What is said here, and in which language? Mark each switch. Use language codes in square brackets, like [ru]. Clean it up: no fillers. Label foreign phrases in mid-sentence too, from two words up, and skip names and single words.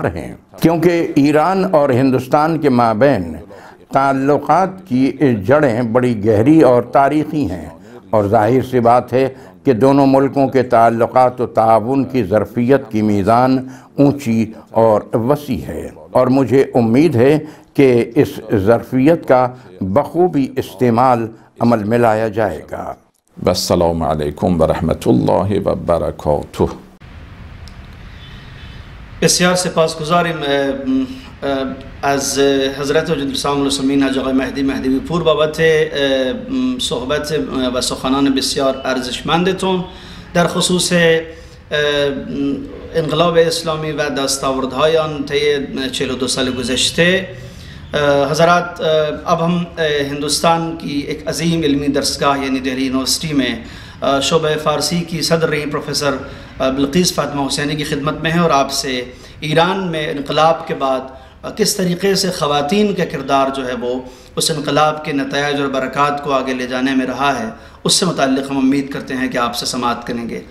[ur] ہیں، کیونکہ ایران اور ہندوستان کے مابین تعلقات کی جڑیں بڑی گہری اور تاریخی ہیں، اور ظاہر سی بات ہے کہ دونوں ملکوں کے تعلقات و تعاون کی ظرفیت کی میزان اونچی اور وسیع ہے، اور مجھے امید ہے کہ اس ظرفیت کا بخوبی استعمال عمل میں لایا جائے گا۔ [ar] السلام علیکم ورحمۃ اللہ وبرکاتہ۔ [fa] بسیار سپاسگزاریم از حضرت وجود السلام المسلمین حاج آقای مهدی پور بابت صحبت و سخنان بسیار ارزشمندتون در خصوص انقلاب اسلامی و دستاوردهای آن طی 42 سال گذشته۔ [ur] حضرات، اب ہم ہندوستان کی ایک عظیم علمی درسگاہ یعنی دہلی یونیورسٹی میں شعبہ فارسی کی صدر رہی پروفیسر بلقیس فاطمہ حسینی کی خدمت میں ہیں، اور آپ سے ایران میں انقلاب کے بعد کس طریقے سے خواتین کا کردار جو ہے وہ اس انقلاب کے نتائج اور برکات کو آگے لے جانے میں رہا ہے، اس سے متعلق ہم امید کرتے ہیں کہ آپ سے سماعت کریں گے۔